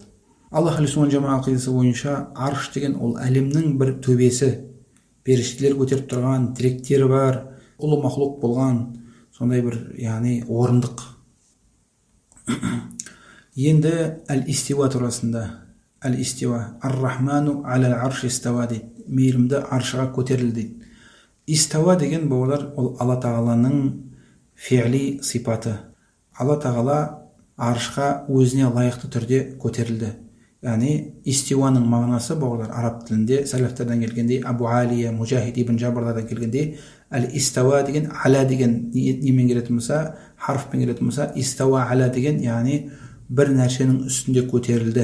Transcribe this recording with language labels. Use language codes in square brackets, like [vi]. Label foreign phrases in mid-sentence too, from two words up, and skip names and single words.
[kk] Аллах Алисуан жама ақидасы бойынша арш деген ол әлемнің бір төбесі, періштелер көтеріп тұрған, тіректері бар, ұлы мақлұқ болған, сондай бір яғни орындық. Енді әл-истива турасында, [ar] الاستواء الرحمن على العرش استوى [kk] дейді. Мейірімді аршыға көтерілді дейді. Истава деген бауырлар ол Алла Тағаланың фи'ли сипаты. Алла Тағала аршқа өзіне лайықты түрде көтерілді. Яғни истиваның мағынасы бауырлар араб тілінде сәләфтерден келгенде, Абу Алия, Мужахид ибн Жабрдардан келгенде, әл-истава деген аля деген немен келетін болса, харфпен келетін болса, [ar] استوى على [kk] деген яғни бір нәрсенің үстінде көтерілді.